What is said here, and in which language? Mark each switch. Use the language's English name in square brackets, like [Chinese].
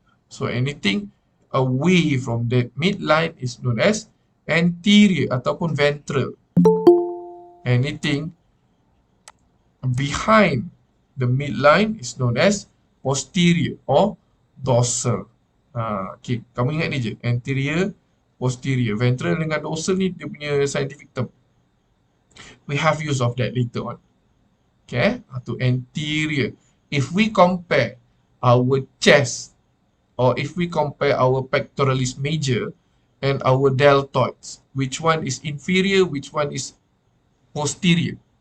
[English] So anything away from that midline is known as anterior ataupun ventral. Anything behind the midline is known as posterior or dorsal. [Malay] Okay, kamu ingat ni je, anterior, posterior. Ventral dengan dorsal ni dia punya scientific term. [English] We have use of that later on. Okay, to anterior. If we compare our chest, or if we compare our pectoralis major and our deltoids, which one is inferior, which one is posterior?